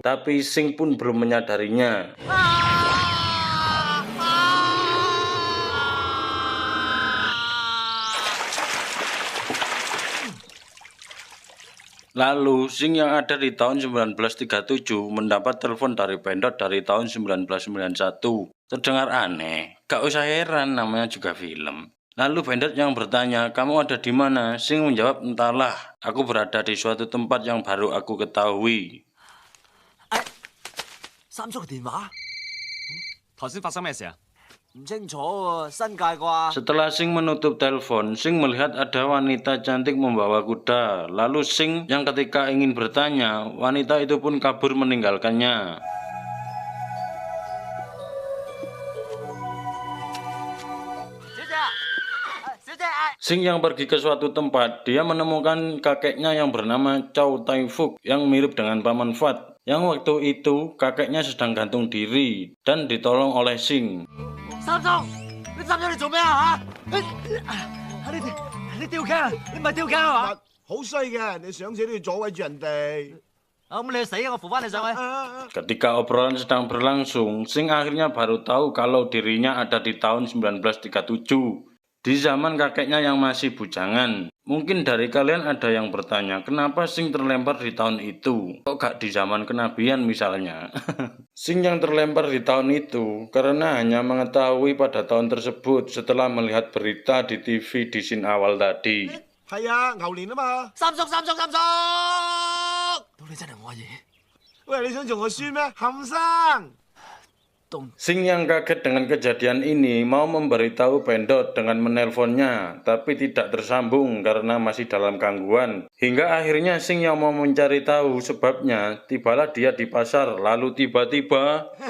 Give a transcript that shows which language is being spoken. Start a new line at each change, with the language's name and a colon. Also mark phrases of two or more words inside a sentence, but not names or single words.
Indonesian: Tapi Sing pun belum menyadarinya. Lalu Sing yang ada di tahun 1937 mendapat telepon dari Bendot dari tahun 1991. Terdengar aneh, gak usah heran namanya juga film. Lalu Bendot yang bertanya, kamu ada di mana? Sing menjawab, entahlah, aku berada di suatu tempat yang baru aku ketahui.
Cantonese: 三叔嘅電話？頭先發生咩事啊？唔清楚喎，新界啩？
Indonesian: Setelah Sing menutup telepon, Sing melihat ada wanita cantik membawa kuda. Lalu Sing yang ketika ingin bertanya, wanita itu pun kabur meninggalkannya. Sing yang pergi ke suatu tempat, dia menemukan kakeknya yang bernama Chow Tai Fook yang mirip dengan Paman Fat. Yang waktu itu kakeknya sedang gantung diri dan ditolong oleh Sing.
Cantonese: 三叔，你三叔你做咩啊？你吊頸啊？你唔係吊頸啊嘛？好衰嘅，你上死都要阻位住人哋。咁你去死啊！我扶翻你上去。
Indonesian: Ketika obrolan sedang berlangsung, Sing akhirnya baru tahu kalau dirinya ada di tahun 1937. Di zaman kakeknya yang masih bujangan. Mungkin dari kalian ada yang bertanya, kenapa Sing terlempar di tahun itu? Kok gak di zaman kenabian misalnya? Sing yang terlempar di tahun itu karena hanya mengetahui pada tahun tersebut setelah melihat berita di TV di scene awal tadi.
Cantonese: 係啊，牛年啊嘛。三叔，到你真係我阿爺。喂，你想做我孫咩？冚生。
Indonesian: Sing yang kaget dengan kejadian ini mau memberitahu Pendot dengan menelponnya, tapi tidak tersambung karena masih dalam gangguan. Hingga akhirnya Sing yang mau mencari tahu sebabnya, tibalah dia di pasar, lalu tiba-tiba...